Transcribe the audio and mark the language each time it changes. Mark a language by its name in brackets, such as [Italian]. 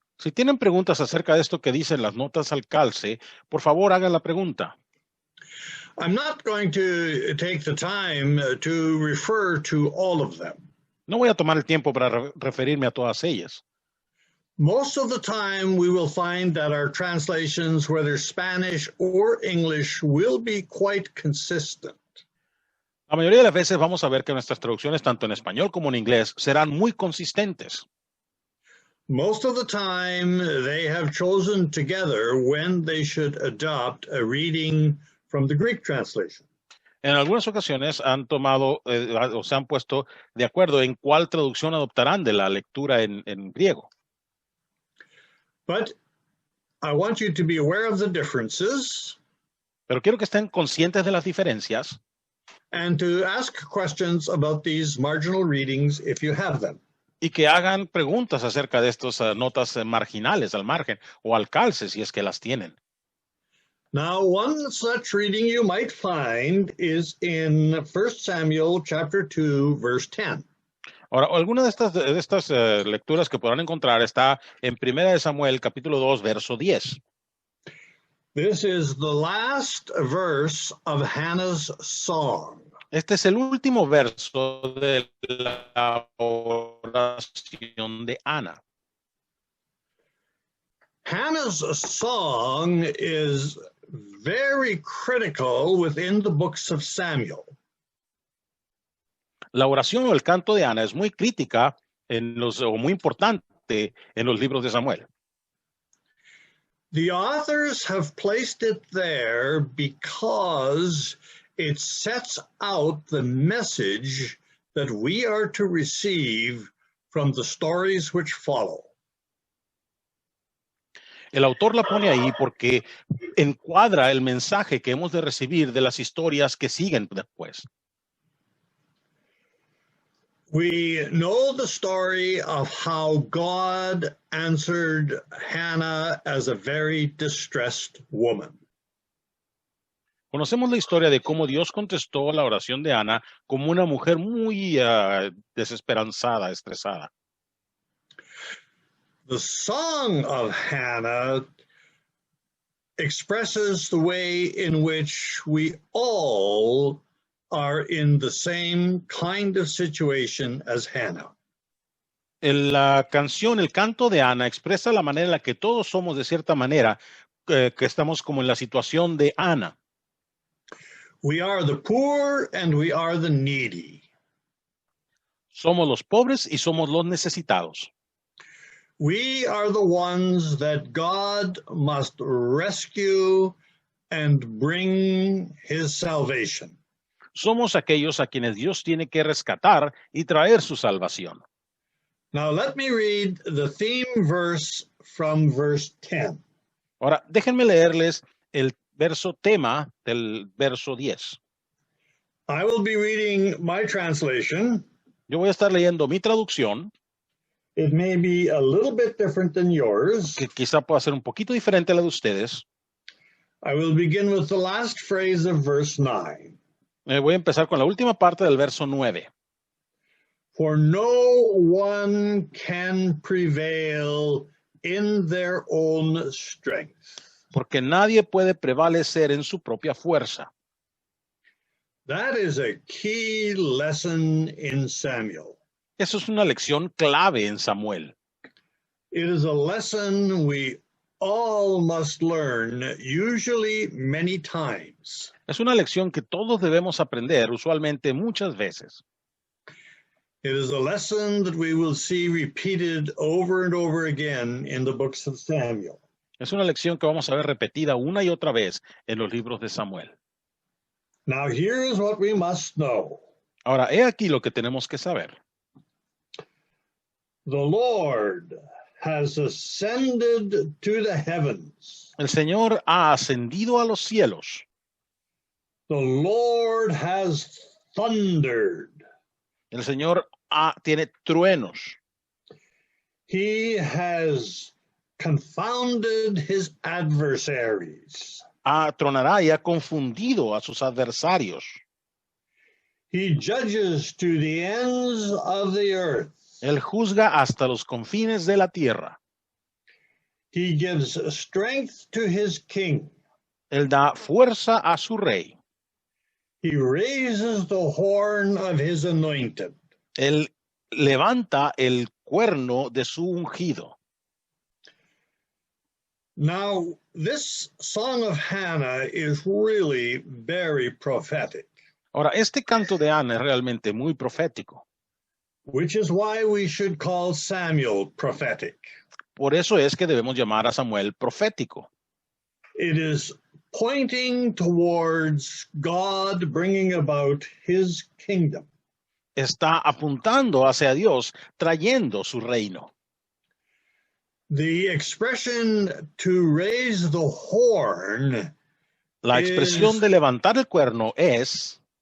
[Spanish] Si tienen preguntas acerca de esto que dicen las notas al calce, por favor hagan la pregunta. [English] I'm not going to take the time to refer to all of them. [Spanish] No voy a tomar el tiempo para referirme a todas ellas. [English] Most of the time, we will find that our translations, whether Spanish or English, will be quite consistent. [Spanish] La mayoría de las veces vamos a ver que nuestras traducciones, tanto en español como en inglés, serán muy consistentes. [English] Most of the time, they have chosen together when they should adopt a reading from the Greek translation. [Spanish] En algunas ocasiones han tomado o se han puesto de acuerdo en cuál traducción adoptarán de la lectura en griego. [English] But I want you to be aware of the differences. [Spanish] Pero quiero que estén conscientes de las diferencias. [English] And to ask questions about these marginal readings if you have them. [Spanish] Y que hagan preguntas acerca de estas notas marginales al margen o al calce si es que las tienen. [English] Now, one such reading you might find is in 1 Samuel chapter 2, verse 10. [Spanish] Ahora, alguna de estas lecturas que podrán encontrar está en 1 Samuel capítulo 2, verso 10. [English] This is the last verse of Hannah's song. [Spanish] Este es el último verso de la oración de Ana. [English] Hannah's song is very critical within the books of Samuel. [Spanish] La oración o el canto de Ana es muy crítica o muy importante en los libros de Samuel. [English] The authors have placed it there because it sets out the message that we are to receive from the stories which follow. [Spanish] El autor la pone ahí porque encuadra el mensaje que hemos de recibir de las historias que siguen después. [English] We know the story of how God answered Hannah as a very distressed woman. [Spanish] Conocemos la historia de cómo Dios contestó la oración de Ana como una mujer muy desesperanzada, estresada. [English] The song of Hannah expresses the way in which we all are in the same kind of situation as Hannah. [Spanish] En la canción, el canto de Ana expresa la manera en la que todos somos de cierta manera, que estamos como en la situación de Ana. [English] We are the poor and we are the needy. [Spanish] Somos los pobres y somos los necesitados. [English] We are the ones that God must rescue and bring his salvation. [Spanish] Somos aquellos a quienes Dios tiene que rescatar y traer su salvación. [English] Now let me read the theme verse from verse 10. [Spanish] Ahora, déjenme leerles el verso tema del verso 10. [English] I will be reading my translation. [Spanish] Yo voy a estar leyendo mi traducción, [English] It may be a little bit different than yours. [Spanish] que quizá pueda ser un poquito diferente a la de ustedes. [English] I will begin with the last phrase of verse 9. [Spanish] Voy a empezar con la última parte del verso 9. [English] For no one can prevail in their own strength. [Spanish] Porque nadie puede prevalecer en su propia fuerza. [English] That is a key lesson in Samuel. [Spanish] Eso es una lección clave en Samuel. [English] It is a lesson we all must learn, usually many times. [Spanish] Es una lección que todos debemos aprender, usualmente muchas veces. [English] It is a lesson that we will see repeated over and over again in the books of Samuel. [Spanish] Es una lección que vamos a ver repetida una y otra vez en los libros de Samuel. [English] Now here's what we must know. [Spanish] Ahora, he aquí lo que tenemos que saber. [English] The Lord has ascended to the heavens. [Spanish] El Señor ha ascendido a los cielos. [English] The Lord has thundered. [Spanish] El Señor tiene truenos. [English] He has confounded his adversaries. [Spanish] tronará y ha confundido a sus adversarios. [English] He judges to the ends of the earth. [Spanish] Él juzga hasta los confines de la tierra. [English] He gives strength to his king. [Spanish] Él da fuerza a su rey. [English] He raises the horn of his anointed. [Spanish] Él levanta el cuerno de su ungido. [English] Now, this Song of Hannah is really very prophetic, [Spanish] Ahora, este canto de Ana es realmente muy profético. [English] which is why we should call Samuel prophetic. [Spanish] Por eso es que debemos llamar a Samuel profético. [English] It is pointing towards God bringing about his kingdom. [Spanish] Está apuntando hacia Dios, trayendo su reino. [English] The expression to raise the horn [Spanish] La expresión de levantar el cuerno es